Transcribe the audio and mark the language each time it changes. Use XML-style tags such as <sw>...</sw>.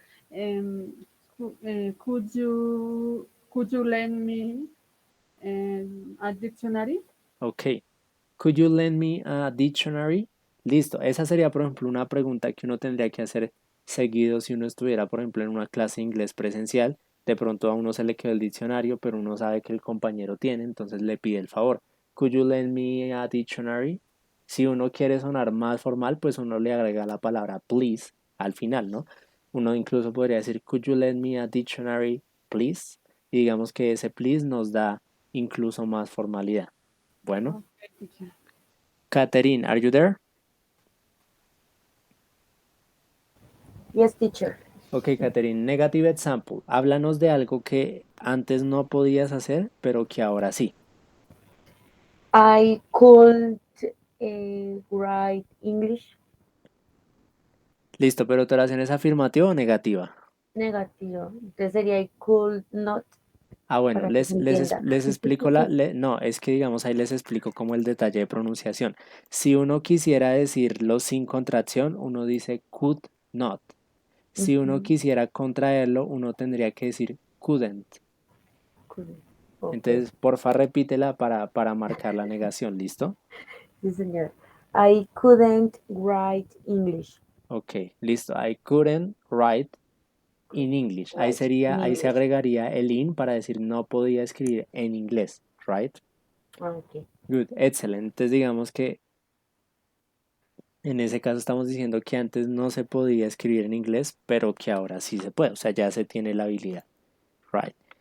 <en>um, could you lend me a dictionary? Ok. Could you lend me a dictionary?</en> <es>Listo. Esa sería, por ejemplo, una pregunta que uno tendría que hacer seguido si uno estuviera, por ejemplo, en una clase de inglés presencial. De pronto a uno se le quedó el diccionario, pero uno sabe que el compañero tiene, entonces le pide el favor. Could you lend me a dictionary? Si uno quiere sonar más formal, pues uno le agrega la palabra please al final, ¿no? Uno incluso podría decir,</es> <en>could you lend me a dictionary, please?</en> <es>Y digamos que ese please nos da incluso más formalidad. Bueno.</es> <en>Okay, teacher. Catherine, are you there? Yes, teacher. Ok, Catherine, negative example.</en> <es>Háblanos de algo que antes no podías hacer, pero que ahora sí.</es> <en>I could write English.</en> <es>Listo, pero tu oración es afirmativa o negativa. Negativo. Entonces sería</es> <en>I could not,</en> <es>Bueno, para que se entienda. les explico no, es que digamos ahí les explico como el detalle de pronunciación. Si uno quisiera decirlo sin contracción, uno dice</es> <en>could not.</en> <es>Si uno quisiera contraerlo, uno tendría que decir couldn't.</es> <en>Okay.</en> <es>Entonces, porfa, repítela para marcar la negación, ¿listo? Sí, señor.</es> <en>I couldn't write English.</en> <es>Ok, listo.</es> <en>I couldn't write in English.</en> <es>Ahí</es> <en>Write in</en> <es>ahí se</es> <en>English.</en> <es>agregaría el in para decir no podía escribir en inglés, right?</es> <en>Okay. Good, excellent.</en> <es>Entonces digamos que en ese caso estamos diciendo que antes no se podía escribir en inglés, pero que ahora sí se puede, o sea, ya se tiene la habilidad, right?</es>